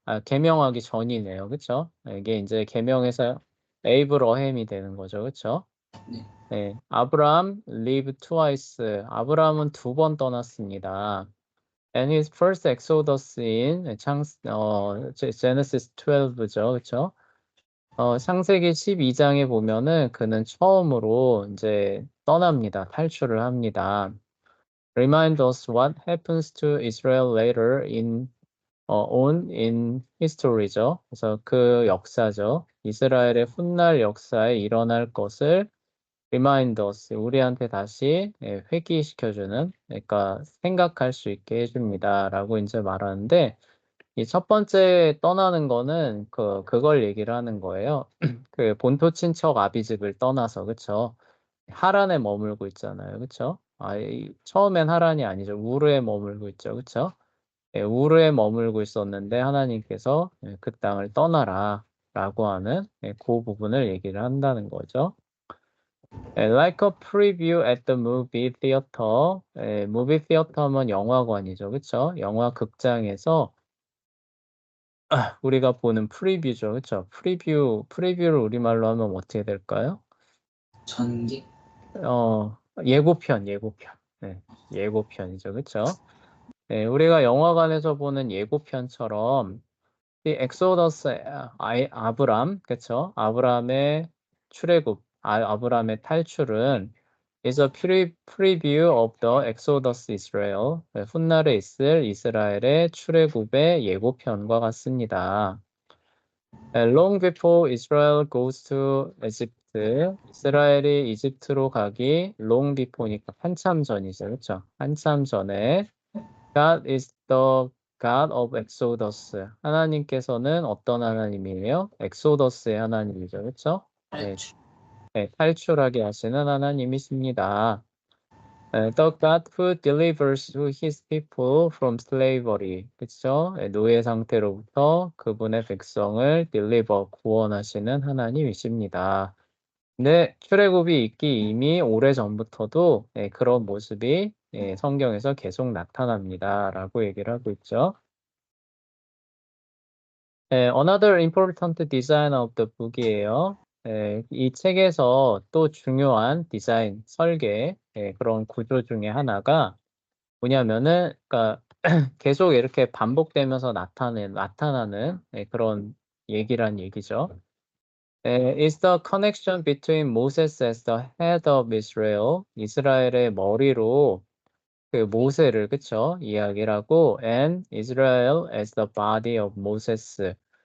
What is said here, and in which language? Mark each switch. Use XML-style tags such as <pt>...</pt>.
<ko>개명하기 전이네요, 그쵸? 이게 이제 개명해서 에이브러햄이 되는 거죠, 그쵸? 네. 네, 아브람</ko> <en>live twice.</en> <ko>아브람은 두 번 떠났습니다.</ko> <en>And his first exodus in Genesis 12죠,</en> <ko>그쵸? 창세기 12장에 보면은 그는 처음으로 이제 떠납니다. 탈출을 합니다.</ko> <en>Remind us what happens to Israel later on in history죠.</en> <ko>그래서 그 역사죠. 이스라엘의 훗날 역사에 일어날 것을</ko> <en>remind us,</en> <ko>우리한테 다시 회귀시켜주는, 그러니까 생각할 수 있게 해줍니다라고 이제 말하는데, 이 첫 번째 떠나는 거는 그걸 얘기를 하는 거예요. 그 본토 친척 아비집을 떠나서, 그쵸? 하란에 머물고 있잖아요. 그쵸? 처음엔 하란이 아니죠. 우르에 머물고 있죠. 그쵸? 우르에 머물고 있었는데 하나님께서 그 땅을 떠나라 라고 하는 그 부분을 얘기를 한다는 거죠.</ko> <en>Like a preview at the movie theater.</en> <ko>movie theater면 영화관이죠. 그쵸? 영화 극장에서 우리가 보는 프리뷰죠. 그쵸? 프리뷰를 우리말로 하면 어떻게 될까요? 전기? 예고편. 네, 예고편이죠. 그쵸? 네, 우리가 영화관에서 보는 예고편처럼 이 엑소더스 아브람, 그쵸? 아브람의 출애굽, 아브람의 탈출은</ko> <en>is a preview of the Exodus Israel.</en> <ko>네, 훗날에 있을 이스라엘의 출애굽의 예고편과 같습니다.</ko> <en>Long before Israel goes to Egypt,</en> <ko>이스라엘이 이집트로 가기</ko> <en>long before니까</en> <ko>한참 전이죠, 그렇죠? 한참 전에</ko> <en>God is the God of Exodus.</en> <ko>하나님께서는 어떤 하나님이에요? 엑소더스의 하나님이죠, 그렇죠? 탈출. 탈출하게 하시는 하나님이십니다.</ko> <en>The God who delivers to his people from slavery.</en> <ko>그쵸? 노예 상태로부터 그분의 백성을 deliver, 구원하시는 하나님이십니다. 네, 출애굽이 있기 이미 오래전부터도 그런 모습이 성경에서 계속 나타납니다. 라고 얘기를 하고 있죠.</ko> <en>Another important design of the book이에요.</en> <ko>이 책에서 또 중요한 디자인, 설계, 그런 구조 중에 하나가 뭐냐면은, 그러니까 계속 이렇게 반복되면서 나타나는 그런 얘기란 얘기죠.</ko> <en>Is the connection between Moses as the head of Israel,</en> <ko>이스라엘의 머리로 그 모세를 그쵸 이야기를 하고,</ko> <en>and Israel as the body of Moses.</en>